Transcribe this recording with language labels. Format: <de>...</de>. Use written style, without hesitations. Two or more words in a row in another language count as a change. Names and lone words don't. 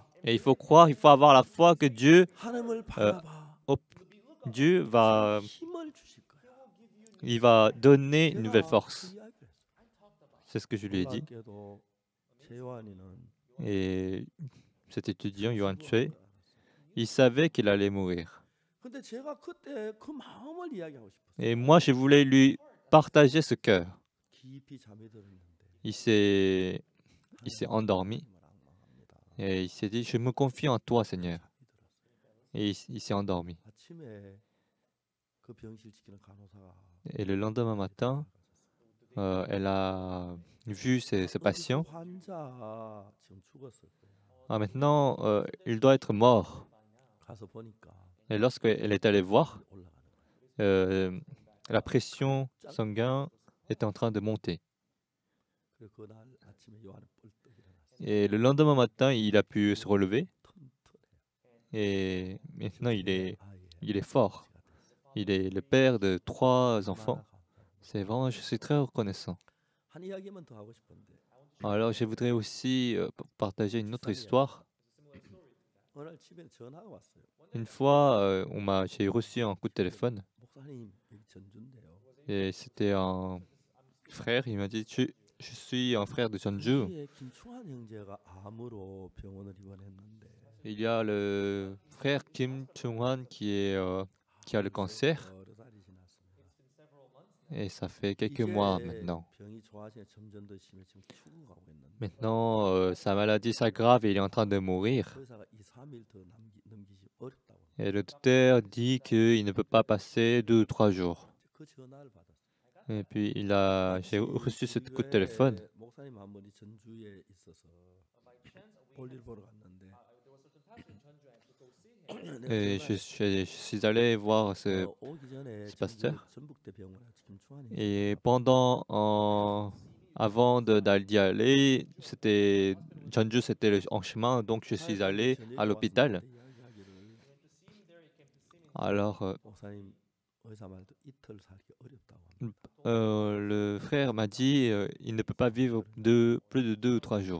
<fr>Et il faut croire, il faut avoir la foi que</fr> <ko>하나님을 바라봐.</ko> <fr>Dieu va,</fr> <ko>힘을 주실 거야.</ko> <fr>il va donner une nouvelle</fr> <ko>내가</ko> <fr>force.</fr> <ko>그 이야기를 했어.</ko> <fr>C'est ce que je lui ai dit.</fr> <ko>놀랍게도 재환이는</ko> <fr>Et cet étudiant, Yuan Chue, il savait qu'il allait mourir.</fr> <ko>근데 제가 그때 그 마음을 이야기하고 싶었어요.</ko> <fr>Et moi, je voulais lui partager ce cœur.</fr> <ko>깊이 잠이 들었는데</ko> <fr>Il s'est endormi et il s'est dit, je me confie en toi, Seigneur. Et il s'est endormi.</fr> <ko>아침에 그 병실 지키는 간호사가</ko> <fr>Et le lendemain matin, elle a vu ce patient.</fr> <ko>그 환자 지금 죽었을 거야.</ko> <fr>Ah, maintenant, il doit être mort.</fr> <ko>가서 보니까</ko> <fr>Et lorsqu'elle est allée voir,</fr> <ko>올라가는 거야.</ko> <fr>la pression sanguine était en train de monter.</fr> <ko>그리고 그날 아침에 요한은 뻘떡 일어났어.</ko> <fr>Et le lendemain matin, il a pu se relever.</fr> <ko>튼튼해.</ko> <fr>Et maintenant, il est</fr> <ko>아예</ko> <fr>fort.</fr> <ko>아버지가 됐어.</ko> <fr>Il est le père de 3 enfants.</fr> <ko>얼마나 감사해.</ko> <fr>C'est vraiment, je suis très reconnaissant.</fr> <ko>한 이야기만 더 하고 싶은데</ko> <fr>Alors, je voudrais aussi partager une autre histoire.</fr> <ko>어느 날 집에 전화가 왔어요.</ko> <fr>Une fois, j'ai reçu un coup de téléphone</fr> <ko>목사님 여기 전주인데요.</ko> <fr>et c'était un frère. Il m'a dit, je suis un frère de Jeonju.</fr> <ko>전주에 김충환 형제가 암으로 병원을 입원했는데</ko> <fr>Il y a le frère Kim Chung-hwan qui a le cancer</fr> <ko>여러 달이 지났습니다.</ko> <fr>et ça fait quelques mois</fr> <ko>이제</ko> <fr>maintenant.</fr> <ko>병이 좋아지면 점점 더 심해 지금 죽어가고 있는데</ko> <fr>Maintenant, sa maladie s'aggrave et il est en train de mourir.</fr> <ko>의사가 2, 3일 더 넘기기 어렵다고.</ko> <fr>Et le docteur dit qu'il ne peut pas passer 2 ou 3 jours.</fr> <ko>그 전화를 받았어요.</ko> <fr>Et puis j'ai reçu ce coup de téléphone.</fr> <ko>목사님 한 분이 전주에 있어서 볼일 보러 갔는데</ko> <fr>Et je suis allé voir ce</fr> <ko>오기 전에</ko> <fr>pasteur.</fr> <ko>전북대 병원에 김충환이</ko> <fr>Et avant d'y aller, Jeonju, c'était en chemin, donc je suis allé à l'hôpital. Alors,</fr> <ko>목사님 의사 말도 이틀 살기 어렵다고.</ko> <fr>le frère m'a dit, il ne peut pas vivre plus de 2 ou 3 jours.</fr>